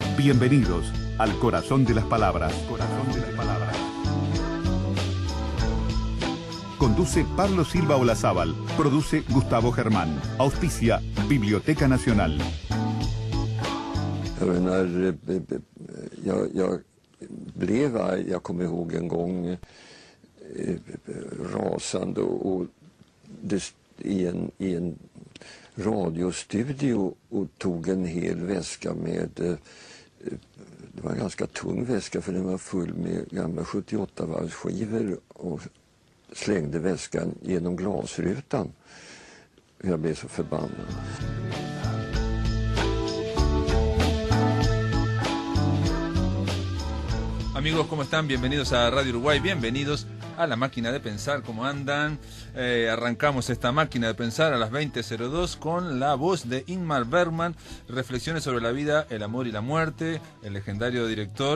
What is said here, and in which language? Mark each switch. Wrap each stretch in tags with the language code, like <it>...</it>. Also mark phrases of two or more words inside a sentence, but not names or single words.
<es>Bienvenidos al Corazón de las Palabras. Corazón de las Palabras. Conduce Pablo Silva Olazábal. Produce Gustavo Germán. Auspicia Biblioteca Nacional.</es> <sv>Jag menar, jag kommer ihåg en gång rasande och i en radiostudio och tog en hel väska med, det var en ganska tung väska för den var full med gamla 78-varvsskivor och slängde väskan genom glasrutan. Jag blev så förbannad.</sv> <es>Amigos, ¿cómo están? Bienvenidos a Radio Uruguay, bienvenidos a La Máquina de Pensar. ¿Cómo andan? Arrancamos esta Máquina de Pensar a las 20:02 con la voz de Ingmar Bergman, reflexiones sobre la vida, el amor y la muerte, el legendario director.</es>